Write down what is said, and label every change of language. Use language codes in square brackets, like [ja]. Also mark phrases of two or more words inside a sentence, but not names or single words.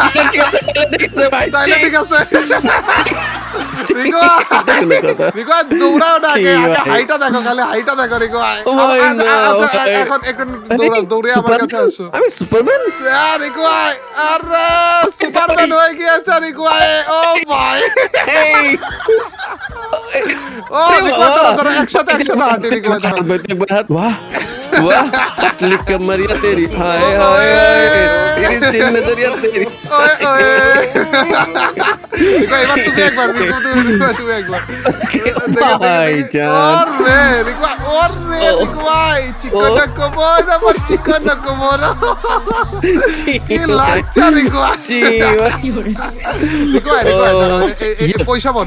[bn] তাইলে ঠিক আছে রিঙ্কু দৌড়াও না, আগে হাইটটা দেখো, খালি হাইটটা দেখো রিঙ্কু ভাই। এখন একটু দৌড়ে আমার কাছে আসো। আমি সুপারম্যান রিঙ্কু ভাই, আরে সুপারম্যান হয়ে গিয়েছে রিঙ্কু ভাই। ও ভাই ও রিঙ্কু ভাই ধরো একসাথে হাঁটি রিঙ্কু ভাই। [hi] वाह वाह लिख मरिया तेरी हाय हाय तेरी चिन नजरिया तेरी [bn] ओए ओए এবার তুমি একবার তুমি একবার ভাইজান ওরে রিঙ্কু ভাই, ওরে রিঙ্কু ভাই চিকন কোমর আমার চিকন কোমর কি লাগছে রিঙ্কু ভাই। রিঙ্কু ভাই এই পয়সা বলো